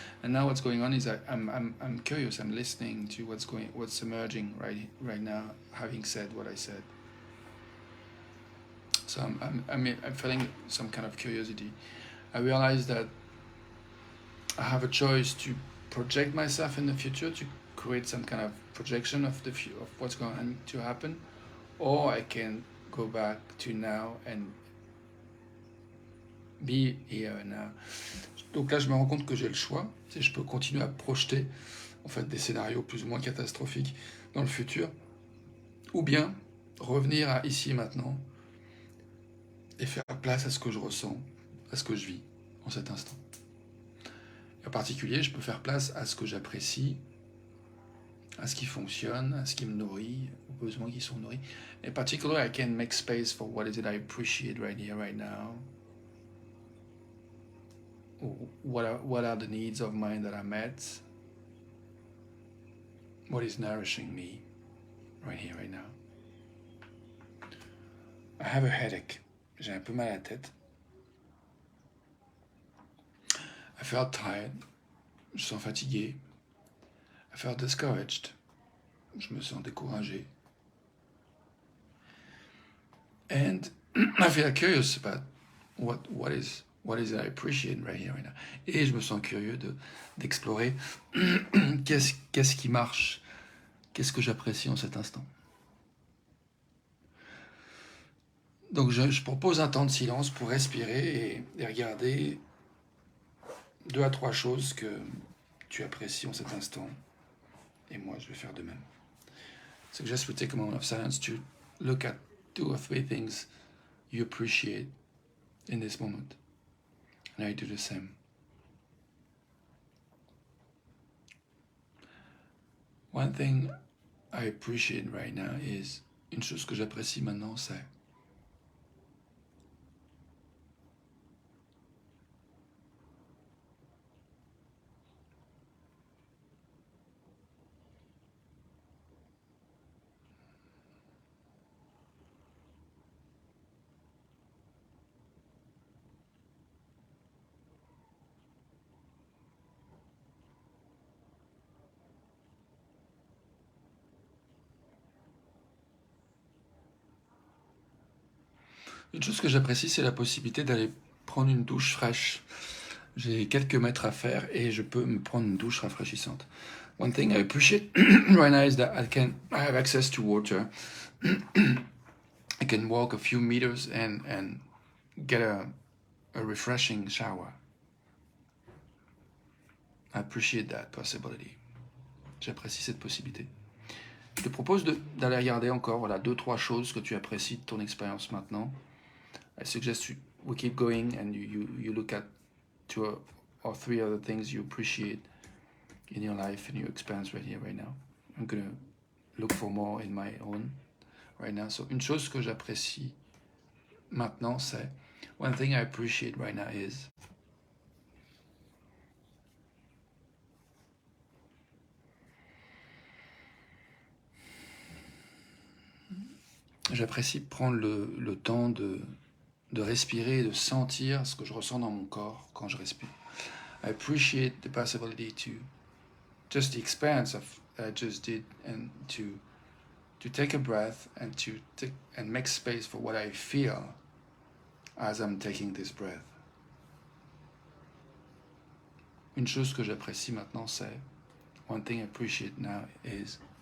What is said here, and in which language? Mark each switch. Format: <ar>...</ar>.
<en>And now what's going on is I'm curious, I'm listening to what's emerging right now, having said what I said. So I'm feeling some kind of curiosity. I realize that I have a choice to project myself in the future, to create some kind of projection of of what's going to happen, or I can go back to now and be here and now.</en> <fr>Donc là, je me rends compte que j'ai le choix. Je peux continuer à projeter en fait des scénarios plus ou moins catastrophiques dans le futur, ou bien revenir à ici et maintenant et faire place à ce que je ressens, à ce que je vis en cet instant. Et en particulier, je peux faire place à ce que j'apprécie, à ce qui fonctionne, à ce qui me nourrit, aux besoins qui sont nourris.</fr> <en>In particular, I can make space for what is it I appreciate right here, right now. What are the needs of mine that are met? What is nourishing me right here, right now? I have a headache.</en> <fr>J'ai un peu mal à la tête.</fr> <en>I felt tired.</en> <fr>Je sens fatigué.</fr> <en>I felt discouraged.</en> <fr>Je me sens découragé.</fr> <en>And I feel curious about what is it I appreciate right here, right now.</en> <fr>Et je me sens curieux d'explorer qu'est-ce qui marche, qu'est-ce que j'apprécie en cet instant. Donc je propose un temps de silence pour respirer et regarder 2 à 3 choses que tu apprécies en cet instant. Et moi, je vais faire de même.</fr> <en>Suggest we take a moment of silence to look at 2 or 3 things you appreciate in this moment. And I do the same. One thing I appreciate right now is,</en> <fr>une chose que j'apprécie maintenant, c'est une chose que j'apprécie, c'est la possibilité d'aller prendre une douche fraîche. J'ai quelques mètres à faire et je peux me prendre une douche rafraîchissante.</fr> <en>One thing I appreciate right now is that I have access to water. I can walk a few meters and get a refreshing shower. I appreciate that possibility.</en> <fr>J'apprécie cette possibilité. Je te propose d'aller regarder encore, voilà, 2-3 choses que tu apprécies de ton expérience maintenant.</fr> <en>I suggest we keep going and you look at 2 or 3 other things you appreciate in your life and your experience right here, right now. I'm gonna look for more in my own right now.</en> <fr>So, une chose que j'apprécie maintenant, c'est</fr> <en>one thing I appreciate right now is</en> <fr>j'apprécie prendre le temps de respirer et de sentir ce que je ressens dans mon corps quand je respire.</fr> <en>I appreciate the possibility to just the experience of I just did and to take a breath and and make space for what I feel as I'm taking this breath.</en> <fr>Une chose que j'apprécie maintenant, c'est</fr> <en>one thing I appreciate now is</en>